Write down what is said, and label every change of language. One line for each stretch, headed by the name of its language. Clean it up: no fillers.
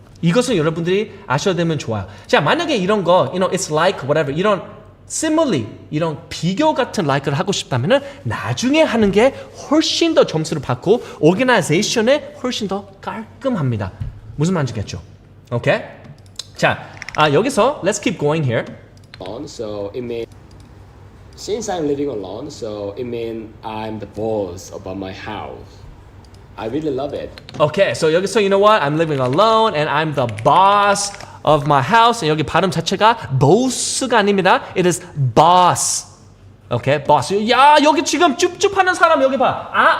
Korean: 이것은 여러분들이 아셔야 되면 좋아요. 자, 만약에 이런 거,
English: it's like whatever
Korean: 이런 simile 이런 비교 같은 like를 하고 싶다면은 나중에 하는 게 훨씬 더 점수를 받고 organization에 훨씬 더 깔끔합니다. 무슨 말인지겠죠? 오케이? 자, 여기서
English: let's keep going here. So it means since I'm living alone, so it means I'm the boss about my house. I really love it. Okay, so 여기서 you know what? I'm living alone and I'm the boss of my house.
Korean: 여기 발음 자체가 boss가 아닙니다.
English: It is boss. Okay, boss.
Korean: 야, 여기 지금 쭈쭈하는 사람 여기 봐.